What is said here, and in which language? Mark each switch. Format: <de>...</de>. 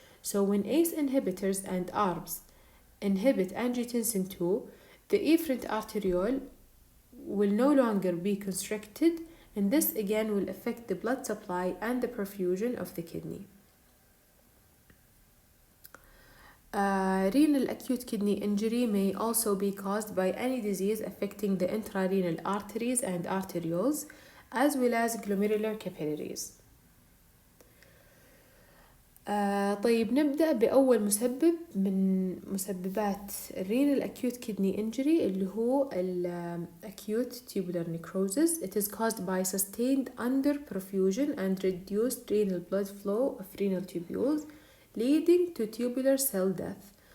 <en>So when ACE inhibitors and ARBs inhibit angiotensin II, the efferent arteriole will no longer be constricted, and this again will affect the blood supply and the perfusion of the kidney. Renal acute kidney injury may also be caused by any disease affecting the intrarenal arteries and arterioles, as well as glomerular capillaries.</en> <ar>طيب, نبدأ بأول مسبب من مسببات renal acute kidney injury اللي هو acute tubular necrosis.</ar> <en>It is caused by sustained underperfusion and reduced renal blood flow of renal tubules, leading to tubular cell death.</en>